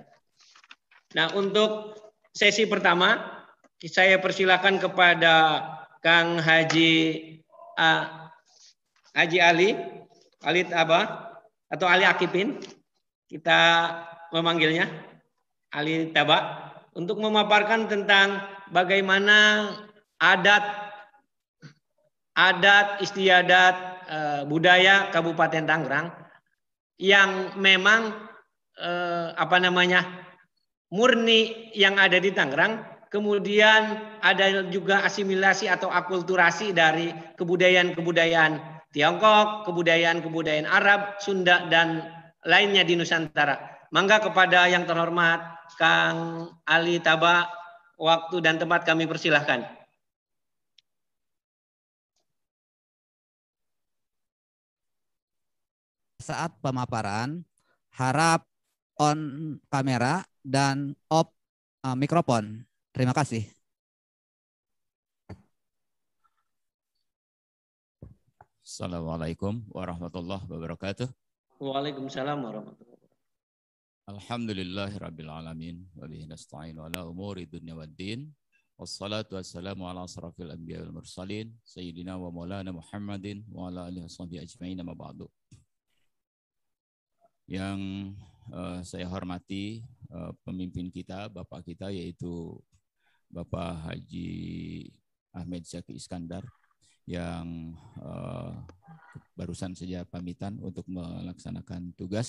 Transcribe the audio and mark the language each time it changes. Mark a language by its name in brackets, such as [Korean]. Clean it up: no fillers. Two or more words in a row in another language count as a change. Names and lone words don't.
[Indonesian] Nah, untuk sesi pertama saya persilakan kepada Kang Haji Ali Taba atau Ali Akipin, kita memanggilnya Ali Taba, untuk memaparkan tentang bagaimana adat istiadat budaya Kabupaten Tangerang yang memang murni yang ada di Tangerang, kemudian ada juga asimilasi atau akulturasi dari kebudayaan Tiongkok, kebudayaan Arab, Sunda, dan lainnya di Nusantara. Mangga kepada yang terhormat Kang Ali Taba, waktu dan tempat kami persilahkan. Saat pemaparan, harap on kamera dan off mikrofon. Terima kasih. [Arabic] السلام عليكم ورحمة الله وبركاته. وعليكم السلام ورحمة الله وبركاته. الحمد لله رب العالمين وبه نستعين على أمور الدنيا والدين. والصلاة والسلام على أشرف الأنبياء والمرسلين سيدنا ومولانا محمد وعلى آله وصحبه أجمعين، أما بعد. [Indonesian] Yang saya hormati pemimpin kita, Bapak kita, yaitu Bapak Haji Ahmed Zaki Iskandar, yang barusan saja pamitan untuk melaksanakan tugas.